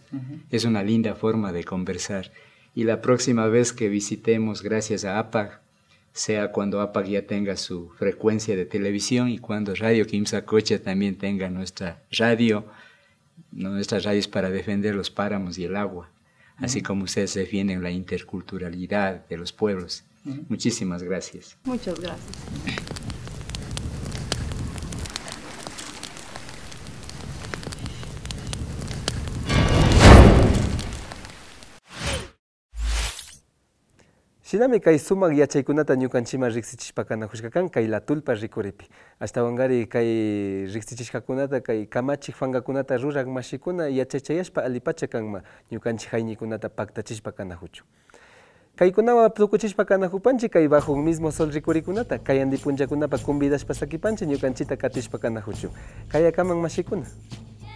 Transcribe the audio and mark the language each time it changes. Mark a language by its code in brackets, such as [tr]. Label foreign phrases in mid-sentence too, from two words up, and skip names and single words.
[es] Es una linda forma de conversar. Y la próxima vez que visitemos, gracias a APAG, sea cuando APAG ya tenga su frecuencia de televisión y cuando Radio Quimsacocha también tenga nuestras radios para defender los páramos y el agua, así como ustedes defienden la interculturalidad de los pueblos. Muchísimas gracias. Muchas gracias. [qu] Shinami kay sumak yachaykunata ñukanchima riqsichishpakanajushkakan kay la tulpa rikuripi. Ashtawanqari kay riqsichishkakunata kay kamachik fangakunata rurak mashikuna yachachayashpa alipacha kanma ñukanchik hayñikunata paktachishpakanajuchu. Kaykunawa tukuchishpakanajupanchik kay bajo un mismo sol rikurikunata kay andi punchakunapa convidashpa sakipanchik ñukanchita katishpakanajuchu. Kayakaman mashikuna.